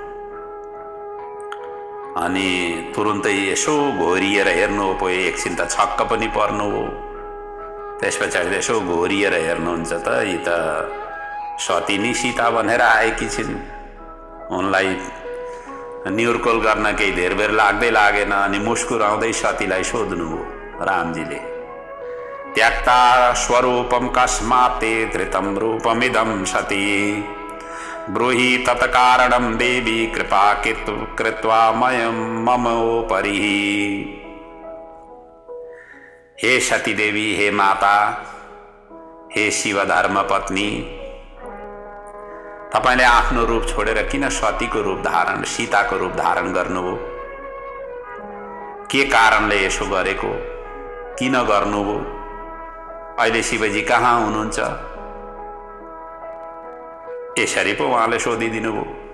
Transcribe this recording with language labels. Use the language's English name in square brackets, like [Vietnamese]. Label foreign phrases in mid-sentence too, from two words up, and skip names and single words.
[Nepali] अनि तुरुन्तै यसो घोरिएर हेर्नु पो, एकछिन त छक्क पनि पर्नु हो। त्यस पछाडि यसो घोरिएर हेर्नुहुन्छ त यी त सती नि सीता भनेर आएकी छिन्। उनलाई न्युर्कोल गर्न केही धेर बेर लाग्दै लागेन। अनि मुस्कुराउँदै सतीलाई सोध्नुभयो रामजीले, [Sanskrit] त्यक्ता स्वरूपम कस्मात् ते धृतं रूपमिदं सती ब्रूहि तत्कारणं देवी कृपा कृत्वा ममोपरि। [Nepali] हे सती देवी, हे माता, हे शिव धर्म पत्नी, तपाईले आफ्नो रूप छोडेर किन सतीको रूप धारण, सीताको रूप धारण गर्नुभयो? के कारणले यसो गरेको, किन गर्नुभयो? अहिले शिवजी कहाँ हुनुहुन्छ? यसरी पो उहाँले सोधिदिनु भयो।